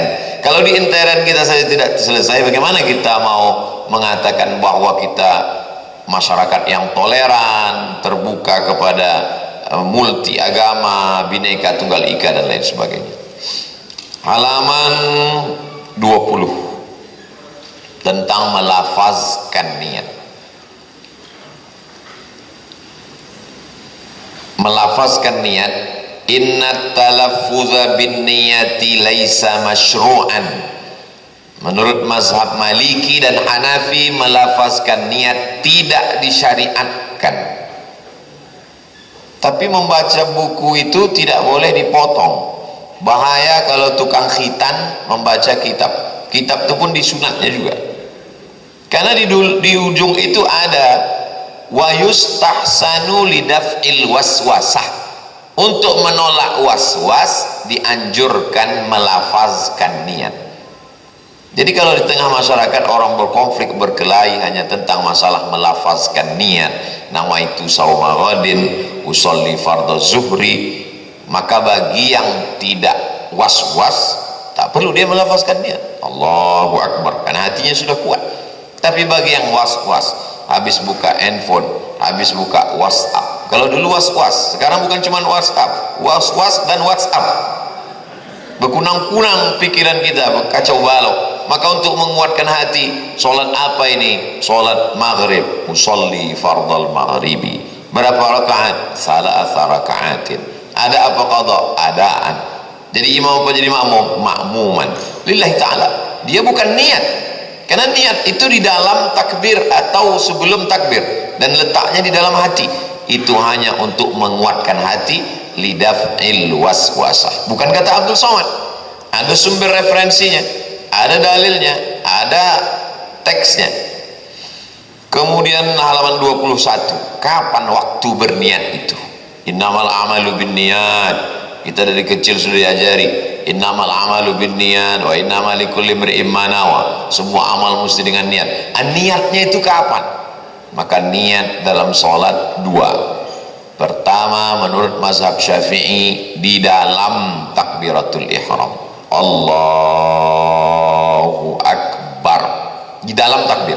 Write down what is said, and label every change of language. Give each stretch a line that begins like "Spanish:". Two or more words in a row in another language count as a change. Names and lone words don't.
Indonesian: Kalau di intern kita saja tidak selesai, bagaimana kita mau mengatakan bahwa kita masyarakat yang toleran, terbuka kepada multi agama, bineka tunggal ika dan lain sebagainya. Halaman 20 tentang melafazkan niat.
Arabic: Melafazkan niat, إن التلفظ بالنية ليس مشروعا.
Indonesian: Menurut mazhab Maliki dan Hanafi, melafazkan niat tidak disyariatkan. Tapi membaca buku itu tidak boleh dipotong. Bahaya kalau tukang khitan membaca kitab. Kitab itu pun disunatnya juga. Karena di ujung itu ada
Arabic: ويستحسن لدفع الوسوسة.
Indonesian: Untuk menolak waswas dianjurkan melafazkan niat. Jadi kalau di tengah masyarakat orang berkonflik, berkelahi hanya tentang masalah melafazkan niat,
Arabic: نويت صوم غد, أصلي فرض الظهر,
Indonesian: maka bagi yang tidak was-was tak perlu dia melafazkan niat
Arabic: الله أكبر
Indonesian: karena hatinya sudah kuat. Tapi bagi yang was-was, habis buka handphone, habis buka WhatsApp. Kalau dulu was-was, sekarang bukan cuma WhatsApp, was-was dan WhatsApp. Berkunang-kunang pikiran kita, kacau balau. Maka untuk menguatkan hati, solat apa ini?
Arabic: Solat maghrib, أصلي فرض المغرب.
Indonesian: Berapa rakaat?
Arabic: ثلاث ركعات.
Indonesian: Ada apa qadha? Adaan. Jadi imam apa jadi makmum?
Arabic: مأموما لله تعالى.
Indonesian: Dia bukan niat, karena niat itu di dalam takbir atau sebelum takbir, dan letaknya di dalam hati. Itu hanya untuk menguatkan hati,
Arabic: لدفع الوسوسة.
Indonesian: Bukan kata Abdul Somad. Ada sumber referensinya, ada dalilnya, ada teksnya. Kemudian halaman 21, kapan waktu berniat itu?
Arabic: إنما الأعمال بالنيات. Kita dari kecil sudah diajari إنما الأعمال بالنيات وإنما لكل امرئ ما نوى.
Indonesian: Semua amal mesti dengan niat. Niatnya itu kapan? Maka niat dalam sholat 2. Pertama, menurut mazhab Syafi'i, di dalam takbiratul ihram,
Arabic: الله أكبر,
Indonesian: di dalam takbir.